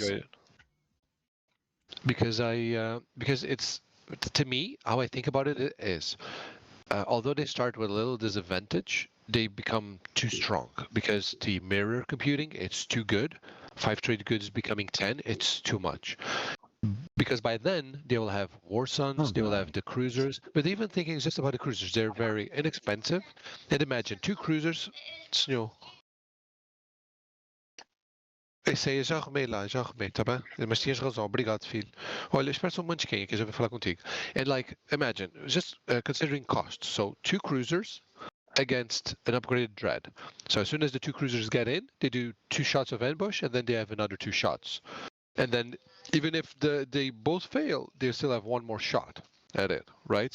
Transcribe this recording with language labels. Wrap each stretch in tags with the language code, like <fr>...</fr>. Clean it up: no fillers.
<en>enjoy it because it's to me how I think about it is although they start with a little disadvantage, they become too strong because the mirror computing it's too good. 5 trade goods becoming 10, it's too much. Because by then they will have war sons, Oh they will have god. the cruisers. But even thinking just about the cruisers, they're very inexpensive. And imagine 2 cruisers, senhor.</en> <pt>Isso aí já arrumei lá, já arrumei, tá bem? Mas tinhas razão, obrigado, filho. Olha, espera só um momentinho que eu já vou falar contigo.</pt> <en>And like, imagine, just considering cost. So 2 cruisers against an upgraded dread. So as soon as the 2 cruisers get in, they do 2 shots of ambush, and then they have another 2 shots. And then even if they both fail, they still have 1 more shot at it, right?</en>